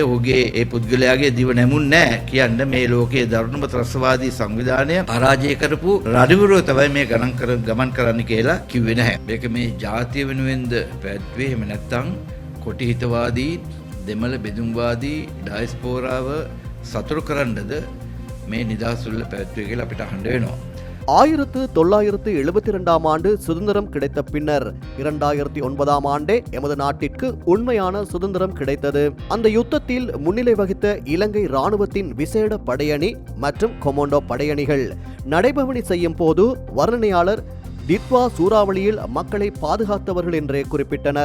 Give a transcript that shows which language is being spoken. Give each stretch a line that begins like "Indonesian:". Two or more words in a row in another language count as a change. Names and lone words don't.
Sinhala: ඔහුගේ ඒ පුද්ගලයාගේ දිව නැමුන්නේ නැහැ කියන්න මේ ලෝකයේ දරුණුම ත්‍රස්තවාදී සංවිධානය පරාජය කරපු රඩවිරෝ තමයි මේ ගමන් කරන්න කියලා කිව්වේ නැහැ. මේක මේ ජාතිය වෙනුවෙන්ද පැවැත්වුවේ, එහෙම නැත්නම් කොටි හිතවාදී දෙමළ බෙදුම්වාදී ඩයස්පෝරාව සතුරු කරන්නද මේ නිදහසුල්ල පැවැත්වුවේ කියලා අපිට අහන්න වෙනවා.
Tamil: 1972ஆம் ஆண்டு சுதந்திரம் கிடைத்த பின்னர் 2009ஆம் ஆண்டே எமது நாட்டிற்கு உண்மையான சுதந்திரம் கிடைத்தது. அந்த யுத்தத்தில் முன்னிலை வகித்த இலங்கை இராணுவத்தின் விசேட படையணி மற்றும் கொமோண்டோ படையணிகள் நடைபவனி செய்யும் போது வர்ணனையாளர் தித்வா சூறாவளியில் மக்களை பாதுகாத்தவர்கள் என்றே குறிப்பிட்டனர்.